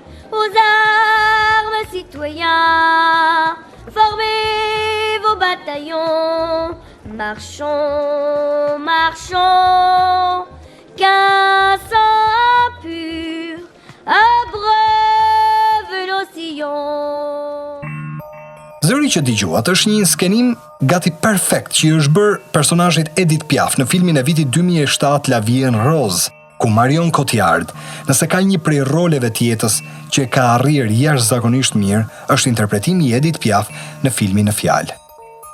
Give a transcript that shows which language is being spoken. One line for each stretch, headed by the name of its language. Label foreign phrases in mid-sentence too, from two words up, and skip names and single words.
French: Aux armes, citoyens, formez vos bataillons. Marchons, marchons, qu'un sang pur abreuve nos sillons.
Albanian: Zëri që dëgjuat është një skenim gati perfekt që i është bërë personazhit Edith Piaf në filmin e vitit 2007 La Vie en Rose, ku Marion Cotillard, nëse ka një prej roleve të jetës që ka arrirë jashtëzakonisht mirë, është interpretimi i Edith Piaf në filmin në fjalë.